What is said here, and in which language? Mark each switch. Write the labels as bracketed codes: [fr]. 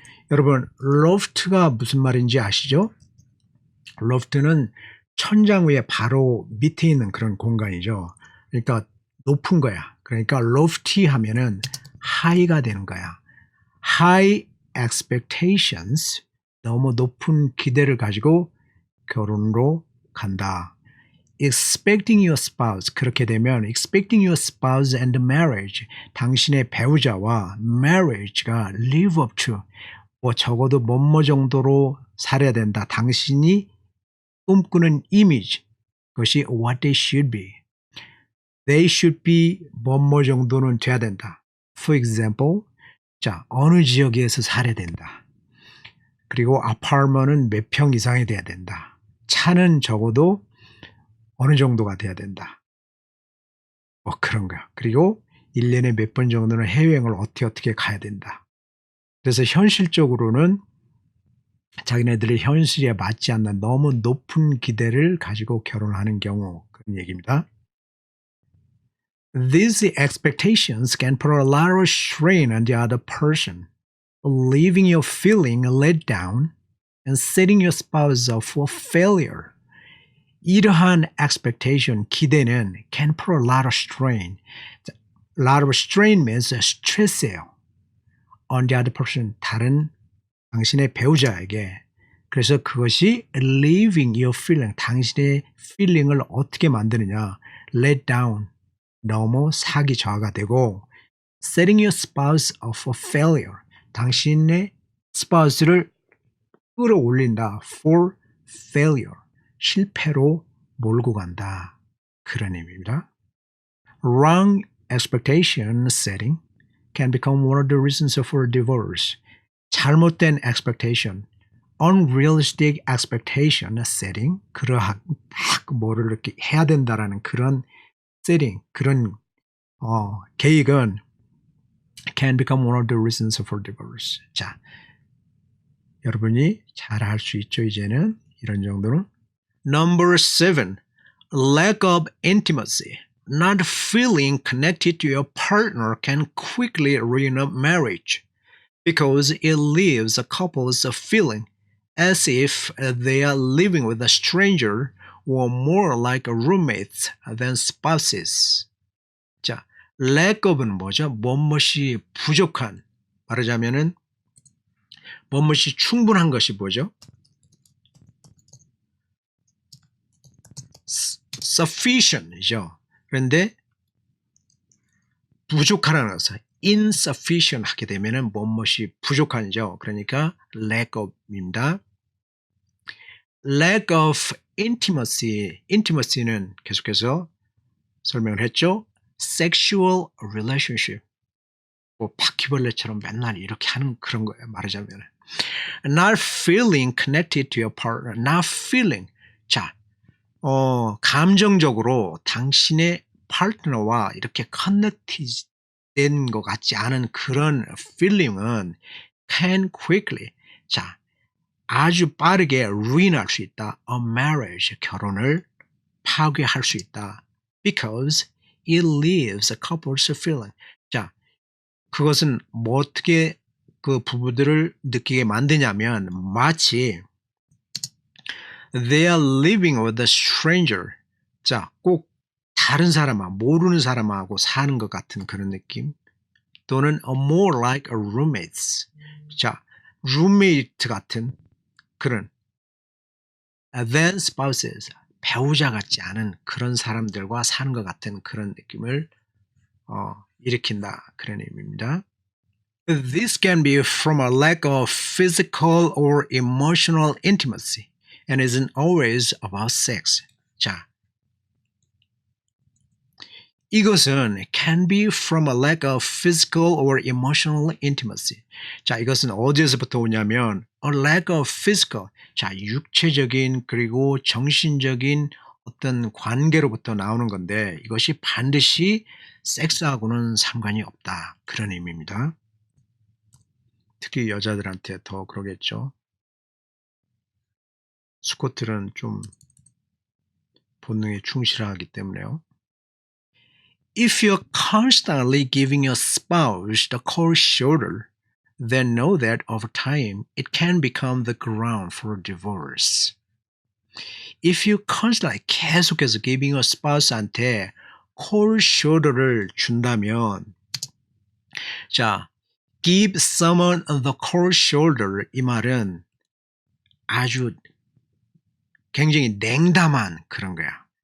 [ko] 여러분, loft가 무슨 말인지 아시죠? loft는 천장 위에 바로 밑에 있는 그런 공간이죠. 그러니까 높은 거야. 그러니까 lofty 하면은 [en] high [ko] 가 되는 거야. [en] high expectations. [ko] 너무 높은 기대를 가지고 결혼으로 간다. [en] expecting your spouse. [ko] 그렇게 되면 [en] expecting your spouse and marriage. [ko] 당신의 배우자와 [en] marriage가 live up to. [ko] 뭐 적어도 뭐뭐 정도로 살아야 된다. 당신이 꿈꾸는 이미지. 그것이 [en] what they should be. They should be [ko] 뭐뭐 정도는 돼야 된다. [en] For example, [ko] 자, 어느 지역에서 살아야 된다. 그리고 아파트먼은 몇 평 이상이 돼야 된다. 차는 적어도 어느 정도가 돼야 된다. 뭐 그런 거야. 그리고 1년에 몇 번 정도는 해외여행을 어떻게 가야 된다. 그래서 현실적으로는 자기네들의 현실에 맞지 않는 너무 높은 기대를 가지고 결혼하는 경우 그런 얘기입니다. [en] These expectations can put a lot of strain on the other person, leaving you feeling let down and setting your spouse up for failure. [ko] 이러한 [en] expectation, [ko] 기대는 [en] can put a lot of strain. A lot of strain means stress예요. On the other person, [ko] 다른 당신의 배우자에게. 그래서 그것이 [en] leaving your feeling, [ko] 당신의 feeling을 어떻게 만드느냐. [en] let down, [ko] 너무 사기 저하가 되고 [en] setting your spouse up for failure, [ko] 당신의 spouse를 끌어올린다. [en] for failure, [ko] 실패로 몰고 간다. 그런 의미입니다. [en] Wrong expectation setting can become one of the reasons for divorce. [ko] 잘못된 expectation, [en] unrealistic expectation setting, [ko] 그러한 뭐를 이렇게 해야 된다라는 그런 setting, 그런 계획은 [en] can become one of the reasons for divorce. [ko] 자, 여러분이 잘 할 수 있죠, 이제는 이런 정도는. [en] Number 7, lack of intimacy. Not feeling connected to your partner can quickly ruin a marriage because it leaves a couple's feeling as if they are living with a stranger or more like roommates than spouses. [ko] 자, lack of는 뭐죠? 뭐뭇이 부족한. 말하자면은 뭐뭇이 충분한 것이 뭐죠? sufficient이죠. 그런데 부족하다는 것은 insufficient 하게 되면은 뭐뭇이 부족한이죠. 그러니까 lack of입니다. lack of intimacy는 계속해서 설명을 했죠. [en] sexual relationship. [ko] 뭐 바퀴벌레처럼 맨날 이렇게 하는 그런 거예요. 말하자면. [en] not feeling connected to your partner. not feeling. [ko] 자, 감정적으로 당신의 파트너와 이렇게 커넥티드 된 것 같지 않은 그런 feeling은 [en] can quickly. [ko] 자, 아주 빠르게 ruin할 수 있다. [en] A marriage, [ko] 결혼을 파괴할 수 있다. [en] Because it leaves a couple's feeling. [ko] 자, 그것은 뭐 어떻게 그 부부들을 느끼게 만드냐면 마치 [en] they are living with a stranger. [ko] 자, 꼭 다른 사람하고 모르는 사람하고 사는 것 같은 그런 느낌. 또는 [en] more like a roommates. 자, [ko] roommate 같은 그런 [en] than spouses. [ko] 배우자 같지 않은 그런 사람들과 사는 것 같은 그런 느낌을 일으킨다. 그런 의미입니다. [en] This can be from a lack of physical or emotional intimacy and isn't always about sex. [ko] 자, 이것은 [en] can be from a lack of physical or emotional intimacy. [ko] 자, 이것은 어디에서부터 오냐면 [en] a lack of physical. [ko] 자, 육체적인 그리고 정신적인 어떤 관계로부터 나오는 건데 이것이 반드시 섹스하고는 상관이 없다. 그런 의미입니다. 특히 여자들한테 더 그러겠죠. 스코틀은 좀 본능에 충실하기 때문에요. [en] If you're constantly giving your spouse the cold shoulder, then know that over time it can become the ground for divorce. If you constantly [ko] 계속해서 [en] giving your spouse한테 cold shoulder를 준다면 자, give someone the cold shoulder [ko] 이 말은 아주 굉장히 냉담한 그런 거야.